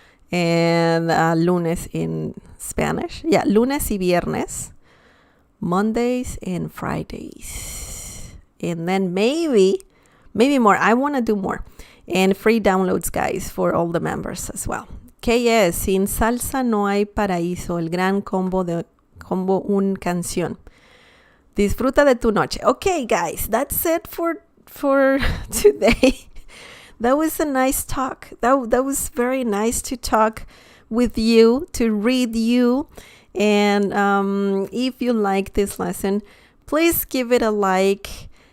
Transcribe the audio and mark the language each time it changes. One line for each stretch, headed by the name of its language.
English: And lunes in Spanish. Yeah,
Spanish: lunes y viernes.
English: Mondays and Fridays. And then maybe more. I want to do more. And free downloads, guys, for all the members as well.
Spanish: KS, sin salsa no hay paraíso, el gran combo un canción. Disfruta de tu noche.
English: Okay, guys, that's it for today. That was a nice talk. That was very nice to talk with you, to read you. And if you like this lesson, please give it a like.